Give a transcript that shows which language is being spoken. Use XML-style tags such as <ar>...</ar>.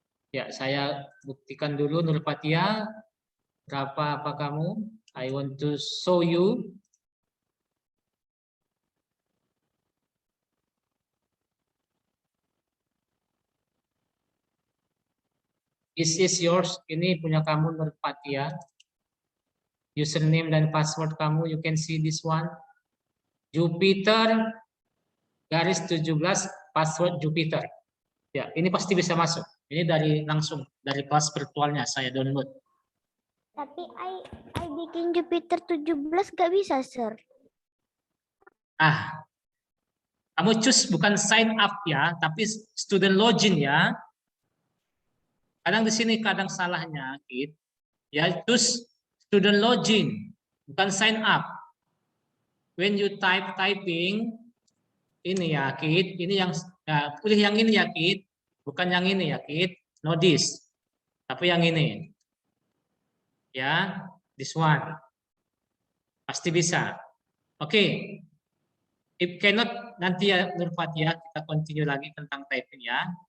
<id>Ya, saya buktikan dulu Nurfatia. Apa kamu?</id> <en>I want to show you. This is yours.</en> <id>Ini punya kamu Nurfatia. Username dan password kamu,</id> <en>you can see this one.</en> <id>Jupiter garis 17 password Jupiter. Ya, ini pasti bisa masuk. Ini langsung dari kelas virtualnya saya download. Tapi I bikin Jupiter 17 nggak bisa, Sir. Kamu choose bukan sign up ya, tapi student login ya. Kadang di sini kadang salahnya, Kit. Ya, choose student login, bukan sign up.</id> <en>When you typing ini ya, Kit.</en> <id>Ini yang pilih yang ini ya, Kit. Bukan yang ini ya, Kit.</id> <en>No this.</en> <id>Tapi yang ini. Ya,</id> <en>this one.</en> <id>Pasti bisa. Oke.</id> <en>If cannot,</en> <id>nanti ya Nurfatia kita continue lagi tentang typing ya.</id>